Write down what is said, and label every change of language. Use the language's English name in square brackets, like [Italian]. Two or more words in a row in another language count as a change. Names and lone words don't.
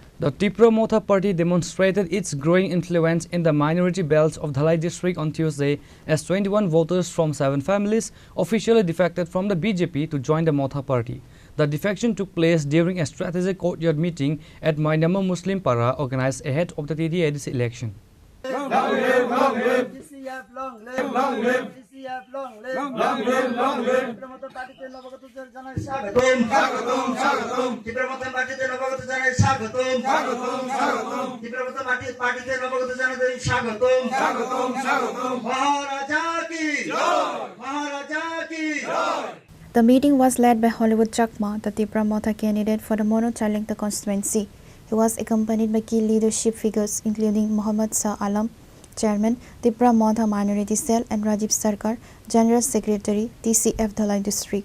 [English] The Tipra Motha party demonstrated its growing influence in the minority belts of Dhalai district on Tuesday as 21 voters from 7 families officially defected from the BJP to join the Motha party. The defection took place during a strategic courtyard meeting at Mainama Muslim Para organized ahead of the TDADC election. Long live, long live. DCF, long live, long live. DCF, long live, long live, long live. [Bangla] Tipra partyতে নবাগতদের জানাই স্বাগতম, স্বাগতম, স্বাগতম। Tipra partyতে নবাগত জানাই স্বাগতম, স্বাগতম, স্বাগতম। Tipra partyতে নবাগত জানাই স্বাগতম, স্বাগতম, স্বাগতম। [Hindi] মহারাজা কি জয়, মহারাজা কি জয়। [English] The meeting was led by Hollywood Chakma, the Tipra Motha candidate for the Mono Charlingta constituency. He was accompanied by key leadership figures including Muhammad Shah Alam, Chairman, Tipra Motha Minority Cell, and Rajiv Sarkar, General Secretary, TCF Dhalai District.